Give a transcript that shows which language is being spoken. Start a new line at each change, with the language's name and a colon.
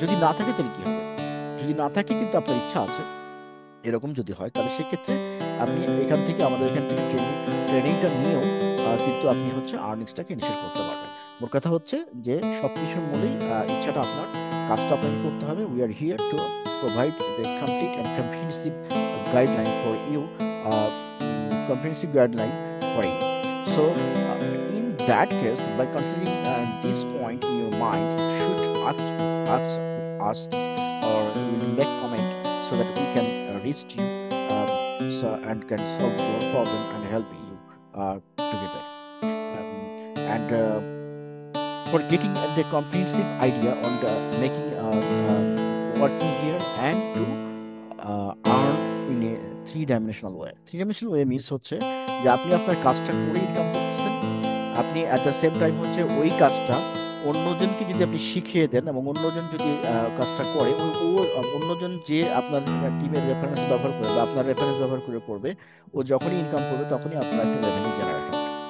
Bangla: যদি না থাকে তাহলে কি হবে? যদি না থাকে কিন্তু আপনার ইচ্ছা আছে, এরকম যদি হয় তাহলে সেক্ষেত্রে আপনি আমাদের এখান থেকে ট্রেনিংটা নিয়েও কিন্তু আপনি হচ্ছে আর্নিংসটাকে ইনশিওর করতে পারবেন। মোট কথা হচ্ছে যে সবকিছুর মূলেই ইচ্ছাটা আপনার, কাজটা আপনাকে করতে হবে।
English: We are here to provide the complete and comprehensive guideline for you, comprehensive guideline for you. So, in that case, by considering this point in your mind, should ask us or you will make comment so that we can reach you, and can solve your problem and help you together. And for getting the comprehensive idea on the making working here and to earn in a three-dimensional way. Three-dimensional way means
Bangla: হচ্ছে যে আপনি আপনার কাজটা করে income করতেছেন, আপনি
English: at the same time
Bangla: হচ্ছে ওই কাজটা অন্যজনকে যদি আপনি শিখিয়ে দেন এবং অন্যজন যদি কাজটা করে, অন্যজন যে আপনার টিমের রেফারেন্স ব্যবহার করে বা আপনার রেফারেন্স ব্যবহার করে করবে, ও যখনই ইনকাম করবে তখনই আপনার একটা রেভিনিউ জেনারেট হবে।